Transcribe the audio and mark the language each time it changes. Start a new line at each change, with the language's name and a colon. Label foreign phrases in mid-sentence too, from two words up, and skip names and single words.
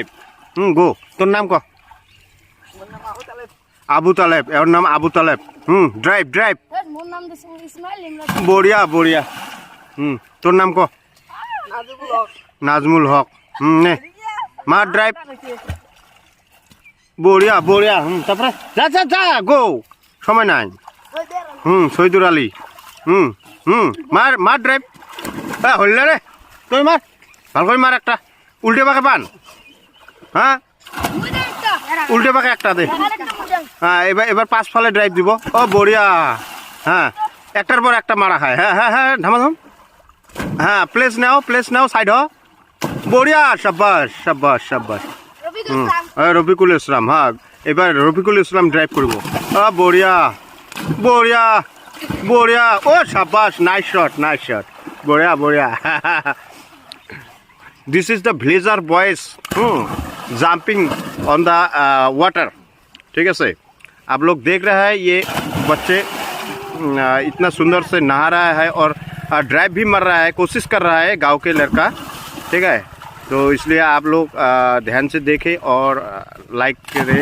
Assamese: গো, তোৰ নাম ক? আবু তালেব। এওঁৰ নাম আবু তালেব। ড্ৰাইভ ড্ৰাইভ। বঢ়িয়া বঢ়িয়া। তোৰ নাম ক? নাজমুল হক। নে মাৰ ড্ৰাইভ। বঢ়িয়া বঢ়িয়া।
Bangla: তারপরে যা যা যা গো, সময় নাই। শহীদুর আলী। মার মার ড্রাইভ। হল রে, তুই মার, ভাল করে মার একটা। উল্টে পাকে পান, হ্যাঁ উল্টে পাকে একটা দে। হ্যাঁ এবার এবার পাঁচ ফালে ড্রাইভ দিব। ও বঢ়িয়া। হ্যাঁ একটার পর একটা মারা খায়। হ্যাঁ হ্যাঁ হ্যাঁ ধামাধাম। হ্যাঁ প্লেস নাও সাইড হ। বঢ়িয়া, সাব্বাস সাব্বাস সাব্বাস। রফিকুল ইসলাম। হ্যাঁ এবার রফিকুল ইসলাম ড্রাইভ করব। বঢ়িয়া বঢ়িয়া বঢ়িয়া। ও সাব্বাস,
English: nice shot nice shot.
Hindi: बढ़िया बढ़िया।
English: this is the villager boys jumping on the water.
Hindi: ठीक है से आप लोग देख रहे हैं, ये बच्चे इतना सुंदर से नहा रहा है और ड्राइव भी मार रहा है, कोशिश कर रहा है गांव के लड़का। ठीक है, तो इसलिए आप लोग ध्यान से देखें और लाइक करें।